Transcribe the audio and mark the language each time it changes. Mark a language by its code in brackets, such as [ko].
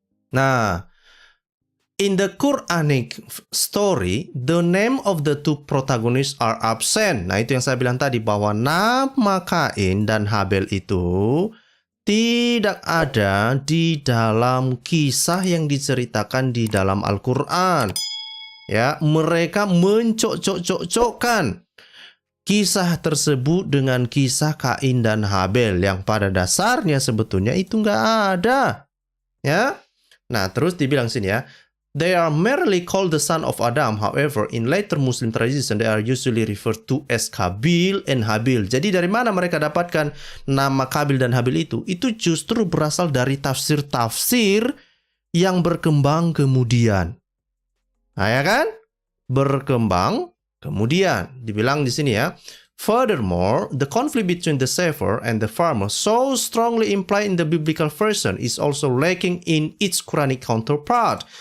[en] Nah, in the Quranic story, the name of the two protagonists are absent. [id] Nah, itu yang saya bilang tadi, bahwa nama Kain dan Habel itu tidak ada di dalam kisah yang diceritakan di dalam Al-Quran. Ya, mereka mencocok-cocokkan kisah tersebut dengan kisah Kain dan Habel yang pada dasarnya sebetulnya itu nggak ada. Ya. [en] Nah, [id] terus dibilang sini ya, [en] they are merely called the son of Adam. However, in later Muslim tradition, they are usually referred to as Kabil and Habil. [id] Jadi dari mana mereka dapatkan nama Kabil dan Habil itu? Itu justru berasal dari tafsir-tafsir yang berkembang kemudian. Nah, ya kan? Berkembang kemudian. Dibilang di sini ya, [en] furthermore, the conflict between the saver and the farmer so strongly implied in the biblical version is also lacking in its Quranic counterpart.